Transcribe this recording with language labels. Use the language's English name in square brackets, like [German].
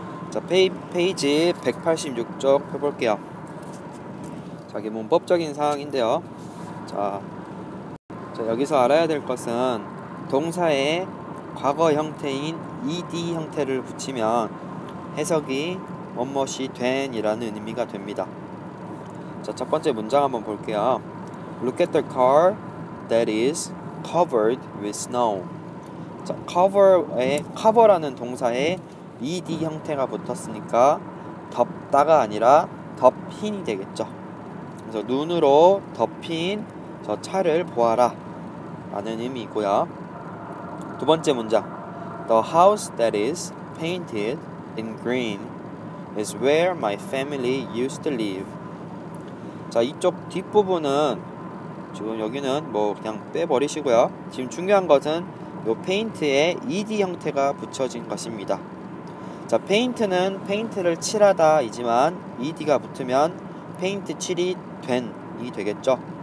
[Korean] 자, 페이지 186쪽 펴볼게요. 자, 이게 문법적인 사항인데요. 자, 여기서 알아야 될 것은 동사의 과거 형태인 ed 형태를 붙이면 해석이 뭐뭇이 된 이라는 의미가 됩니다. 자, 첫 번째 문장 한번 볼게요. [English] Look at the car that is covered with snow. [Korean] 자, cover라는 동사에 ed 형태가 붙었으니까 덮다가 아니라 덮인이 되겠죠. 그래서 눈으로 덮인 저 차를 보아라 라는 의미이고요. 두 번째 문장, [English] The house that is painted in green is where my family used to live. [Korean] 자, 이쪽 뒷부분은 지금 여기는 뭐 그냥 빼버리시고요. 지금 중요한 것은 요 페인트에 ed 형태가 붙여진 것입니다. 자, 페인트는 페인트를 칠하다 이지만 ed가 붙으면 페인트 칠이 된이 되겠죠.